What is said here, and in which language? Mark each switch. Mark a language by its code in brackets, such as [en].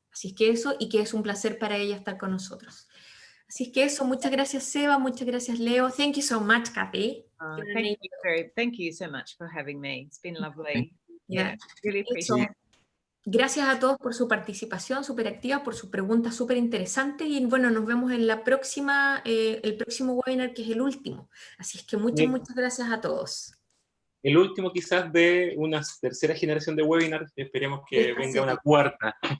[es] Así es que eso, y que es un placer para ella estar con nosotros. Así es que eso, muchas gracias Seba, muchas gracias Leo. [en] Thank you so much, Cathy. Thank you so much for having me. It's been lovely. Yeah, really appreciate it. [es] Gracias a todos por su participación súper activa, por sus preguntas súper interesantes, y bueno, nos vemos en la próxima, el próximo webinar, que es el último. Así es que muchas gracias a todos. El último quizás de una tercera generación de webinars, esperemos que venga una cuarta.